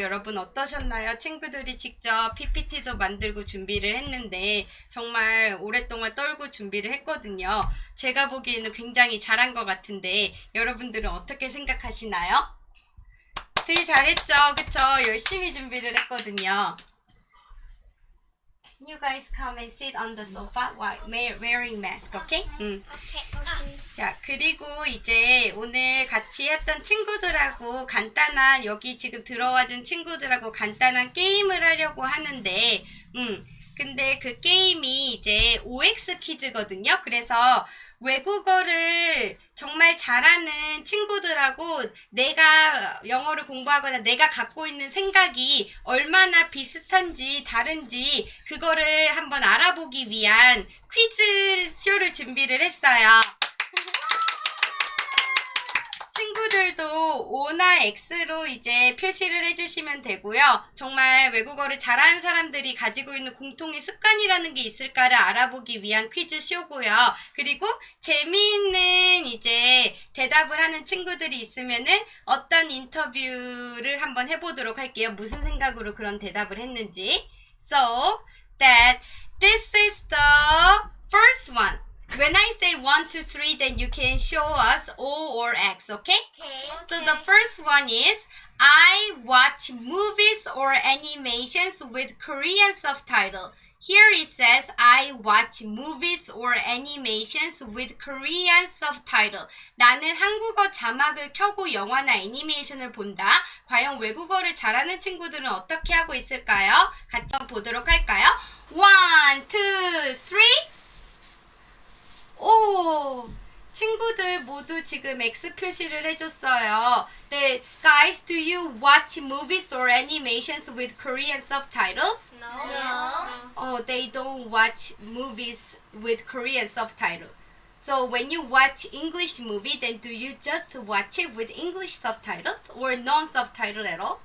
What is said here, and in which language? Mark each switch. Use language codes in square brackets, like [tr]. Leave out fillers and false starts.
[ko] 여러분 어떠셨나요? 친구들이 직접 PPT도 만들고 준비를 했는데 정말 오랫동안 떨고 준비를 했거든요. 제가 보기에는 굉장히 잘한 것 같은데 여러분들은 어떻게 생각하시나요? 되게 잘했죠? 그쵸? 열심히 준비를 했거든요. [en] You guys come and sit on the sofa while wearing mask, okay? [ko] 자, 그리고 이제 오늘 같이 했던 친구들하고 간단한, 여기 지금 들어와준 친구들하고 간단한 게임을 하려고 하는데, 근데 그 게임이 이제 OX 퀴즈거든요. 그래서 외국어를 정말 잘하는 친구들하고 내가 영어를 공부하거나 내가 갖고 있는 생각이 얼마나 비슷한지 다른지 그거를 한번 알아보기 위한 퀴즈 쇼를 준비를 했어요. 친구들도 O나 X로 이제 표시를 해주시면 되고요. 정말 외국어를 잘하는 사람들이 가지고 있는 공통의 습관이라는 게 있을까를 알아보기 위한 퀴즈 쇼고요. 그리고 재미있는 이제 대답을 하는 친구들이 있으면은 어떤 인터뷰를 한번 해보도록 할게요. 무슨 생각으로 그런 대답을 했는지. [en] So that this is the first one. When I say 1, 2, 3, then you can show us O or X, okay? So the first one is, I watch movies or animations with Korean subtitle. Here it says, I watch movies or animations with Korean subtitle. [ko] 나는 한국어 자막을 켜고 영화나 애니메이션을 본다. 과연 외국어를 잘하는 친구들은 어떻게 하고 있을까요? 같이 한번 보도록 할까요? 1, 2, 3. 오, 친구들 모두 지금 X 표시를 해줬어요. [en] 네, guys, do you watch movies or animations with Korean subtitles? No. Oh, they don't watch movies with Korean subtitle. So when you watch English movie, then do you just watch it with English subtitles or non-subtitle at all?